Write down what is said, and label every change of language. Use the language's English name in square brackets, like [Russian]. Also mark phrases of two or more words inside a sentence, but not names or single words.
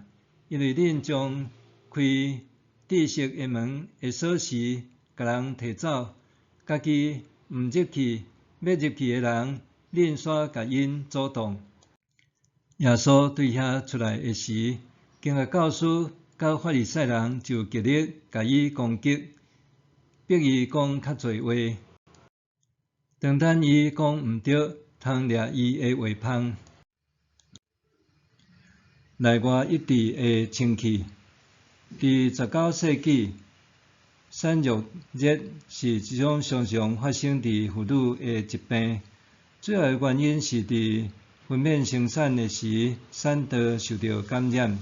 [Min Nan Chinese] 因为恁将开知识的门的锁匙甲人摕走，家己毋入去，要入去的人，恁煞甲因阻挡。耶稣对遐出来的时，经学教师甲法利赛人就极力甲伊攻击，逼伊讲较侪话，当等伊讲毋对，通掠伊的话芳。内外一致的清气。伫19世纪，产褥热是一种常常发生伫妇女的疾病，主要的原因是伫分娩生产的时，产道受到感染。